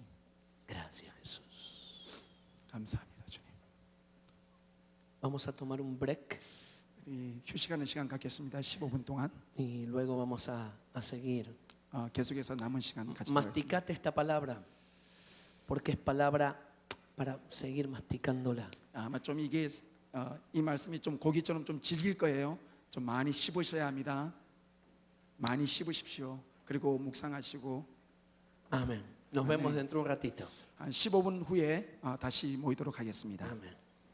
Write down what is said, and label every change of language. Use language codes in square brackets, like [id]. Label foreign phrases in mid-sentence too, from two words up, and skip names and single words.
[es] Gracias, Jesús. [ko] 감사합니다 주님. [es] Vamos a tomar un break [ko] 우리 휴식하는 시간 갖겠습니다. 15분 동안 [es] y luego vamos a seguir. [ko] 계속해서 남은 시간 같이 [es] Masticate esta palabra, porque es palabra para seguir masticándola. [ko] 아마 좀 이게 이 말씀이 좀 고기처럼 좀 질길 거예요. 좀 많이 씹으셔야 합니다. 많이 씹으십시오. 그리고 묵상하시고 [es] Amén. Nos vemos dentro de un ratito. [ko] 한 15분 후에 다시 모이도록 하겠습니다. [es] Amén.